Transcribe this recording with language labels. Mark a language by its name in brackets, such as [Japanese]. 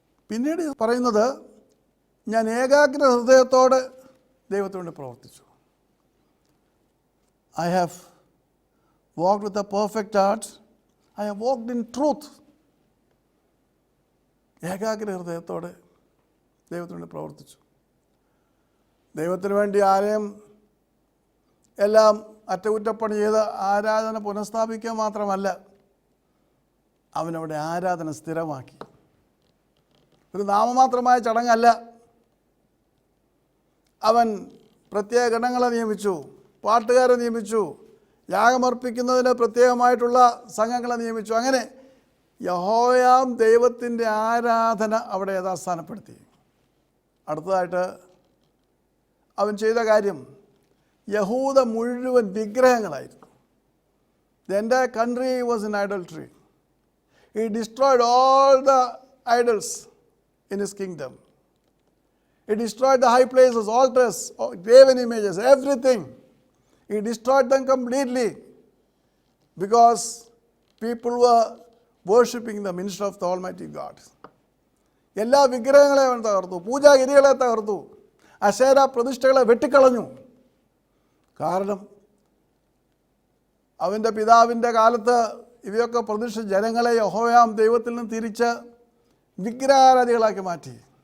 [Malayalam] പിന്നീട് പറയുന്നത്, ഞാൻ ഏകാഗ്ര ഹൃദയത്തോടെ ദൈവത്തോട് പ്രവർത്തിച്ചു. [English] I have walked with a perfect heart. I have walked in truth. [Malayalam] ഏകാഗ്ര ഹൃദയത്തോടെ ദൈവത്തോട് പ്രവർത്തിച്ചു. ദൈവത്തിന് വേണ്ടി ആലയം എല്ലാം അറ്റകുറ്റപ്പണി ചെയ്ത് ആരാധന പുനഃസ്ഥാപിക്കുക മാത്രമല്ല, അവനവിടെ ആരാധന സ്ഥിരമാക്കി. ഒരു നാമമാത്രമായ ചടങ്ങല്ല. അവൻ പ്രത്യേക ഗണങ്ങളെ നിയമിച്ചു, പാട്ടുകാരെ നിയമിച്ചു, യാഗമർപ്പിക്കുന്നതിന് പ്രത്യേകമായിട്ടുള്ള സംഘങ്ങളെ നിയമിച്ചു. അങ്ങനെ യഹോവയാം ദൈവത്തിൻ്റെ ആരാധന അവിടെ യഥാസ്ഥാനപ്പെടുത്തി. അടുത്തതായിട്ട് അവൻ ചെയ്ത കാര്യം, യഹൂദ മുഴുവൻ വിഗ്രഹങ്ങളായിരുന്നു. [English] The entire country was in idolatry. He destroyed all the idols in his kingdom. He destroyed the high places, altars, graven images, everything. He destroyed them completely because people were worshipping the minister of the Almighty God. [Malayalam] എല്ലാ വിഗ്രഹങ്ങളെ അവൻ തകർത്തു, പൂജാഗിരികളെ തകർത്തു, അശേര പ്രതിഷ്ഠകളെ വെട്ടിക്കളഞ്ഞു. കാരണം അവൻ്റെ പിതാവിൻ്റെ കാലത്ത് ഇവയൊക്കെ പ്രതിഷ്ഠ ജനങ്ങളെ യഹോവയാം ദൈവത്തിൽ നിന്ന് തിരിച്ച് വിഗ്രഹാരാധികളാക്കി മാറ്റി.